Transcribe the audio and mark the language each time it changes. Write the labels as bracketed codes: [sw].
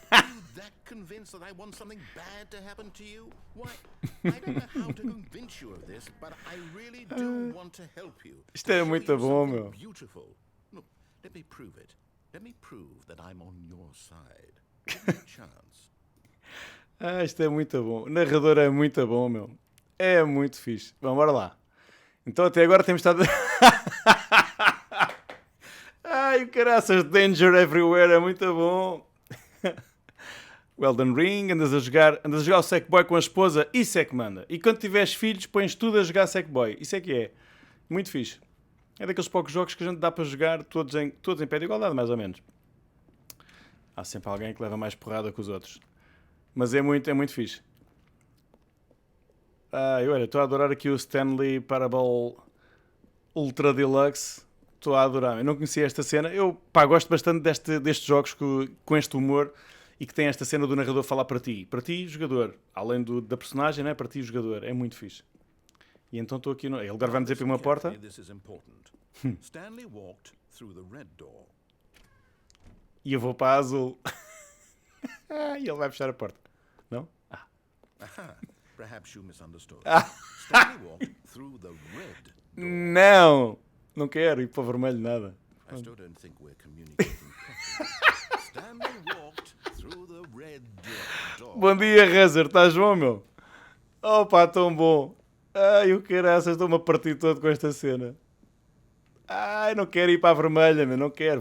[en] Are you that convinced that I want something bad to happen to you? Why, I don't know how to convince you of this, but I really do want to help you. [pt] Isto é muito bom, meu. [en] Beautiful. Look, let me prove it. Let me prove that I'm on your side. Give me a chance. [pt] Isto é muito bom. O narrador é muito bom, meu. É muito fixe. Vamos, bora lá. Então até agora temos estado... Ai, caraças, Danger Everywhere é muito bom. O Elden Ring, andas a jogar o Sackboy com a esposa, isso é que manda. E quando tiveres filhos, pões tudo a jogar Sackboy. Isso é que é. Muito fixe. É daqueles poucos jogos que a gente dá para jogar todos em pé de igualdade, mais ou menos. Há sempre alguém que leva mais porrada que os outros. Mas é muito fixe. Olha, estou a adorar aqui o Stanley Parable Ultra Deluxe. Estou a adorar. Eu não conhecia esta cena. Eu gosto bastante destes jogos com este humor e que tem esta cena do narrador falar para ti. Para ti, jogador. Além da personagem, né? Para ti, jogador. É muito fixe. E então estou aqui... Ele agora vai-me dizer para uma porta. [en] Stanley walked through the red door. [pt] E eu vou para a azul. E ele vai fechar a porta. Não? [en] Perhaps you misunderstood. Stanley walked through the red door. [pt] Não! Não quero ir para o vermelho, nada. [en] I still don't think we're communicating properly. Stanley walked through the red door. [pt] Bom dia, Rezer. Estás bom, meu? Opa, tão bom. Ai, o caraças, estou-me a partir todo com esta cena. Ai, não quero ir para a vermelha, meu. Não quero.